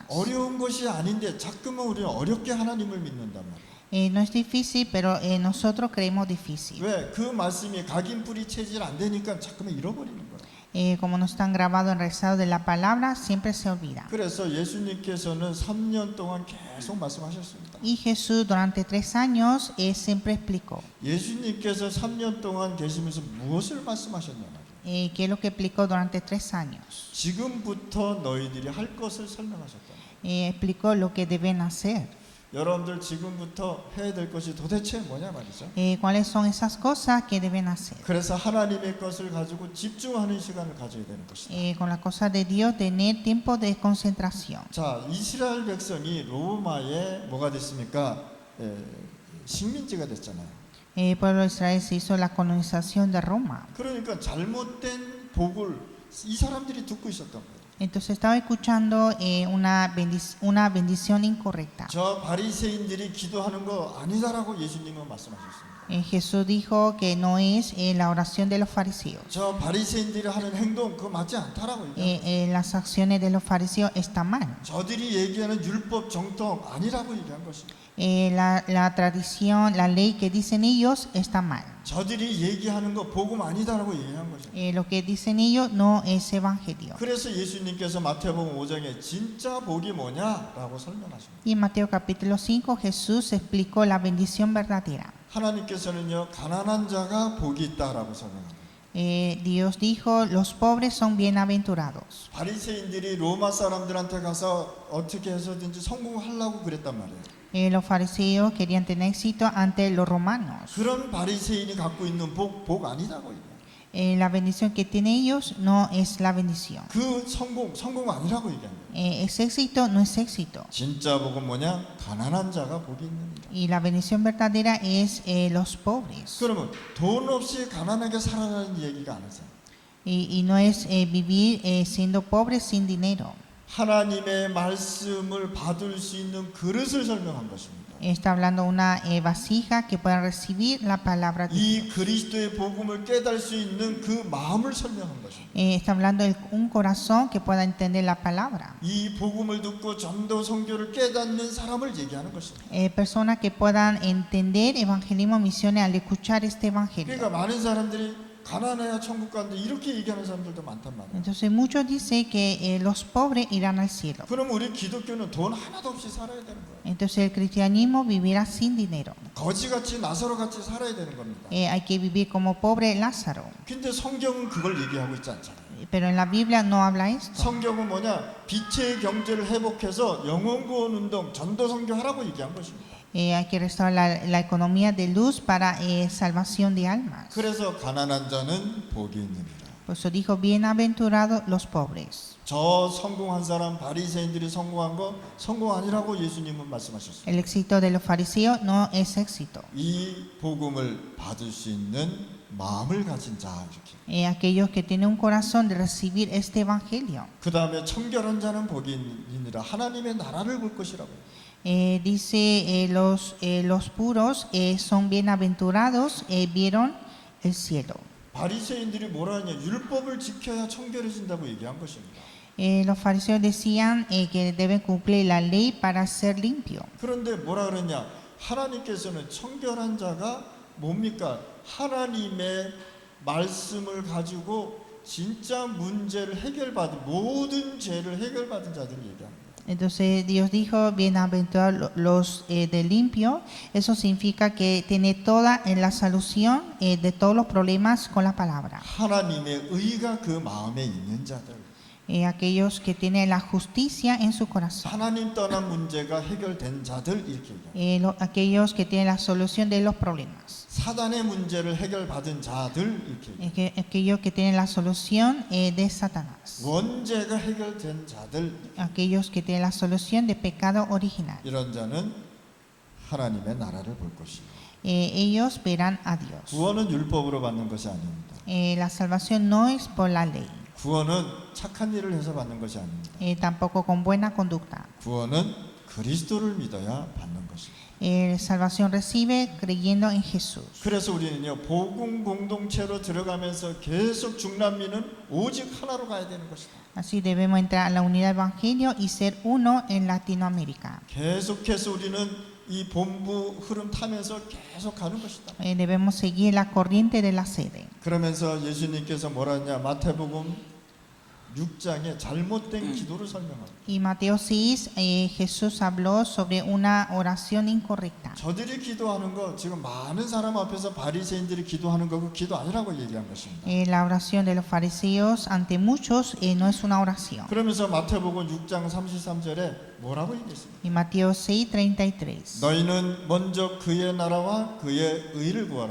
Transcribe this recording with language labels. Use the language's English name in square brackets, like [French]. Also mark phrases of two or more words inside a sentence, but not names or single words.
[Korean] 어려운 것이 아닌데 자꾸만 우리는 어렵게 하나님을 믿는단 말이에요. [Spanish] No es difícil, pero nosotros creemos difícil. [Korean] 왜? 그 말씀이 각인 뿌리 체질 안 되니까 자꾸만 잃어버리는 거예요. [Spanish] como no están grabados en el rezago de la palabra, siempre se olvida. [Korean] 그래서 예수님께서는 3년 동안 계속 말씀하셨습니다. [Spanish] Y Jesús durante 3 años siempre explicó. [Korean] 예수님께서 3년 동안 계시면서 무엇을 말씀하셨냐 말이에요. [Spanish] ¿Qué es lo que explicó durante 3 años? [Korean] 지금부터 너희들이 할 것을 설명하셨다. [Spanish] Explicó lo que deben hacer. [Korean] 여러분들 지금부터 해야 될 것이 도대체 뭐냐 말이죠. [Spanish] ¿Cuáles son esas cosas que deben hacer? [Korean] 그래서 하나님의 것을 가지고 집중하는 시간을 가져야 되는 것이다. [Spanish] Con las cosas de Dios, tener tiempo de concentración. [Korean] 자, 이스라엘 백성이 로마에 뭐가 됐습니까? 식민지가 됐잖아요. [Spanish] El pueblo de Israel se hizo la colonización de Roma. [Korean] 그러니까 잘못된 복을 이 사람들이 듣고 있었던 거예요. [Spanish] Entonces estaba escuchando una bendición incorrecta. [Korean] 저 바리새인들이 기도하는 거 아니다라고 예수님은 말씀하셨습니다. [Spanish] Jesús dijo que no es la oración de los fariseos. [Korean] 저 바리새인들이 하는 행동 그거 맞지 않다라고 얘기합니다. [Spanish] Las acciones de los fariseos están mal. [Korean] 저들이 얘기하는 율법 정통 아니라고 얘기한 것입니다. [Spanish] La tradición, la ley que dicen ellos está mal. [Korean] 저들이 얘기하는 거 복음 아니다라고 얘기한 것입니다. [Spanish] Lo que dicen ellos no es evangelio. [Korean] 그래서 예수님께서 마태복음 5장에 진짜 복이 뭐냐라고 설명하십니다. [Spanish] Y en Mateo capítulo 5 Jesús explicó la bendición verdadera. [Korean] 하나님께서는요 가난한 자가 복이 있다라고 설명합니다. [Spanish] Dios dijo, los pobres son bienaventurados. [Korean] 바리새인들이 로마 사람들한테 가서 어떻게 해서든지 성공하려고 그랬단 말이에요. [Spanish] Los fariseos querían tener éxito ante los romanos. [Korean] 그런 바리새인이 갖고 있는 복 아니라고 얘기해요. [Spanish] La bendición que tienen ellos no es la bendición. [Korean] 그 성공 아니라고 얘기합니다. [Spanish] Es éxito, no es éxito. [Korean] 진짜 복은 뭐냐? 가난한 자가 복이 있느니라. [Spanish] Y la bendición verdadera es los pobres. [Korean] 그러면 돈 없이 가난하게 살아라는 얘기가 아니죠. [Spanish] Y no es vivir siendo pobres sin dinero. [Korean] 하나님의 말씀을 받을 수 있는 그릇을 설명한 것입니다. [Spanish] Está hablando una vasija que pueda recibir la palabra de 이 Dios. [Korean] 그리스도의 복음을 깨달을 수 있는 그 마음을 설명한 것입니다. [Spanish] Está hablando de un corazón que pueda entender la palabra. [Korean] 이 복음을 듣고 전도 선교를 깨닫는 사람을 얘기하는 것입니다. [Spanish] Personas que puedan entender evangelismo, misiones al escuchar este evangelio. [Korean] 그러니까 많은 사람들이 가난해야 천국 가는데 이렇게 얘기하는 사람들도 많단 말이에요. [Spanish] Entonces muchos dicen que los pobres irán al cielo. [Korean] 그럼 우리 기독교는 돈 하나도 없이 살아야 되는 거예요. [Spanish] Entonces el cristianismo vivirá sin dinero. [Korean] 거지같이 나사로같이 살아야 되는 겁니다. [Spanish] Hay que vivir como pobre Lázaro. [Korean] 근데 성경은 그걸 얘기하고 있지 않잖아요. [Spanish] Pero en la Biblia no habla esto. [Korean] 성경은 뭐냐? 빛의 경제를 회복해서 영혼 구원 운동, 전도 선교하라고 얘기한 것입니다. [Spanish] Hay que restaurar la economía de luz para salvación de almas. [Korean] 그래서 가난한 자는 복이 있느니라. [Spanish] Por eso dijo, bienaventurados los pobres. [Korean] 저 성공한 사람 바리새인들이 성공한 거 성공 아니라고 예수님은 말씀하셨습니다. [Spanish] El éxito de los fariseos no es éxito. [Korean] 이 복음을 받을 수 있는 마음을 가진 자 이렇게. [Spanish] Aquellos que tienen un corazón de recibir este evangelio. [Korean] 그 다음에 청결한 자는 복이 있느니라. 하나님의 나라를 볼 것이라고요. [Spanish] Dice los puros son bienaventurados, vieron el cielo. [Korean] 바리새인들이 뭐라 하냐? 율법을 지켜야 청결해진다고 얘기한 것입니다. [Spanish] Los fariseos decían que deben cumplir la ley para ser limpio. [Korean] 그런데 뭐라 그랬냐? 하나님께서는 청결한 자가 뭡니까? 하나님의 말씀을 가지고 진짜 문제를 해결받은 모든 죄를 해결받은 자들을 얘기합니다. [Spanish] Entonces Dios dijo, bienaventurados los de limpio. Eso significa que tiene toda la solución de todos los problemas con la palabra. [Korean] 하나님의 의가 그 마음에 있는 자들. [Spanish] Aquellos que tienen la justicia en su corazón. [Korean] 하나님 떠난 문제가 해결된 자들 이렇게 얘기합니다. [Spanish] Aquellos que tienen la solución de los problemas. [Korean] 사단의 문제를 해결받은 자들 이렇게 얘기합니다. [Spanish] Aquellos que tienen la solución de Satanás. [Korean] 원죄가 해결된 자들. [Spanish] Aquellos que tienen la solución de pecado original. [Korean] 이런 자는 하나님의 나라를 볼 것입니다. [Spanish] Ellos verán a Dios. [Korean] 구원은 율법으로 받는 것이 아닙니다. [Spanish] La salvación no es por la ley. [Korean] 구원은 착한 일을 해서 받는 것이 아닙니다. [Spanish] Tampoco con buena conducta. [Korean] 구원은 그리스도를 믿어야 받는 것입니다. [Spanish] Salvación recibe creyendo en Jesús. [Korean] 그래서 우리는요 복음 공동체로 들어가면서 계속 중남미는 오직 하나로 가야 되는 것이다. [Spanish] Así debemos entrar a la unidad del evangelio y ser uno en Latinoamérica. [Korean] 계속해서 우리는 이 본부 흐름 타면서 계속 가는 것이다. [Spanish] Debemos seguir la corriente de la sede. [Korean] 그러면서 예수님께서 뭐라 했냐? 마태복음 6장에 잘못된 기도를 설명합니다. [Spanish] Y Mateo 6, Jesús habló sobre una oración incorrecta. [Korean] 저들이 기도하는 거 지금 많은 사람 앞에서 바리새인들이 기도하는 거 그 기도 아니라고 얘기한 것입니다. [Spanish] La oración de los fariseos ante muchos no es una oración. [Korean] 그러면서 마태복음 6장 33절에 뭐라고 얘기했습니까? [Spanish] Y Mateo 6, 33. [Korean] 너희는 먼저 그의 나라와 그의 의를 구하라.